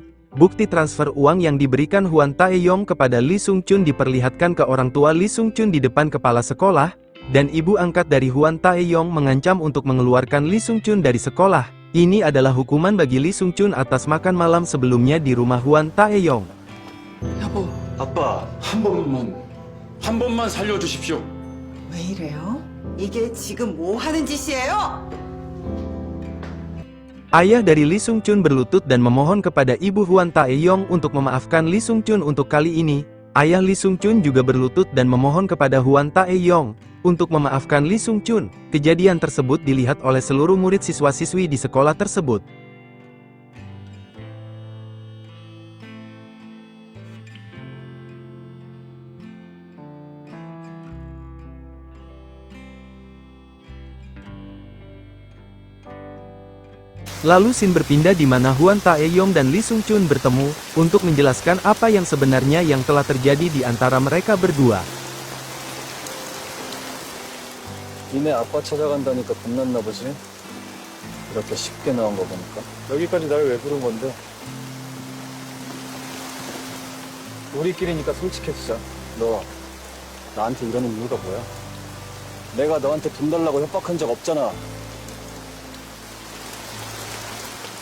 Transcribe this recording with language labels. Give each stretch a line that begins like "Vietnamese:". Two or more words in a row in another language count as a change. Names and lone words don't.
Indonesian: Bukti transfer uang yang diberikan Hwan Taeyong kepada Lee Sung Chun diperlihatkan ke orang tua Lee Sung Chun di depan kepala sekolah, dan ibu angkat dari Hwan Taeyong mengancam untuk mengeluarkan Lee Sung Chun dari sekolah. Ini adalah hukuman bagi Lee Sung Chun atas makan malam sebelumnya di rumah Hwan Taeyong.
Korean: 여보, 아빠, 한 번만 살려주십시오. 왜 이래요? 이게 지금 뭐 하는 짓이에요?
Indonesian: Ayah dari Lee Sung Chun berlutut dan memohon kepada ibu Hwan Taeyong untuk memaafkan Lee Sung Chun untuk kali ini. Ayah Lee Sung Chun juga berlutut dan memohon kepada Hwan Taeyong untuk memaafkan Lee Sung Chun. Kejadian tersebut dilihat oleh seluruh murid siswa-siswi di sekolah tersebut. Lalu scene berpindah di mana Hwan Taeyong dan Lee Sung Chun bertemu, untuk menjelaskan apa yang sebenarnya yang telah terjadi di antara mereka berdua.
Korean: 니네 아빠 찾아간다니까 겁났나 보지? 이렇게 쉽게 나온 거 보니까. 여기까지 날 왜 부른 건데? 우리끼리니까 솔직해지자. 너 나한테 이러는 이유가 뭐야? 내가 너한테 돈 달라고 협박한 적 없잖아.